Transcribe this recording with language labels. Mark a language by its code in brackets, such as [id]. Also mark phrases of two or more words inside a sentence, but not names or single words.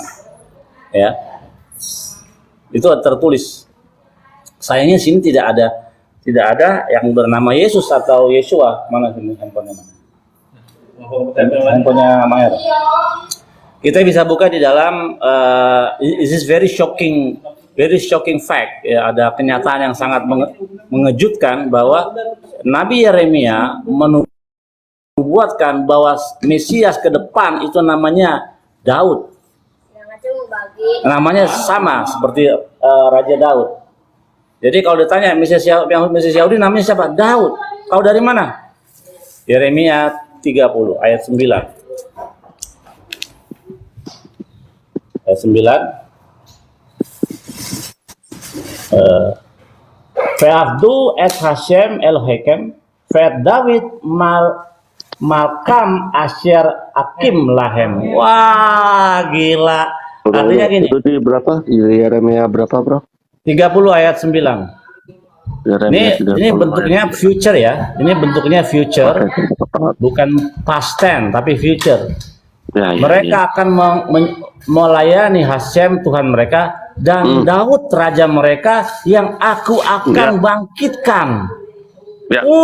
[id] Ya. Itu tertulis. Sayangnya sini tidak ada yang bernama Yesus atau Yeshua. Mana sini handphonenya? Handphonenya Mayer. Kita bisa buka di dalam [en] this is very shocking fact [id] ya, ada kenyataan yang sangat mengejutkan bahwa Nabi Yeremia menubuatkan bahwa Mesias ke depan itu namanya Daud. Namanya sama seperti Raja Daud. Jadi kalau ditanya Mesias Yahudi namanya siapa? Daud. Kau dari mana? Yeremia 30 ayat 9. Ayat 9. [he] ועבדו את השם אלוהיכם ואת דוד מלכם אשר אקים להם. [id] Wah, gila. Artinya gini. Itu di berapa? Yeremia berapa, bro? 30 ayat 9. Ini bentuknya future ya. Ini bentuknya future. Bukan [en] past tense [id] tapi future. Mereka akan melayani Hashem Tuhan mereka dan Daud raja mereka yang aku akan bangkitkan.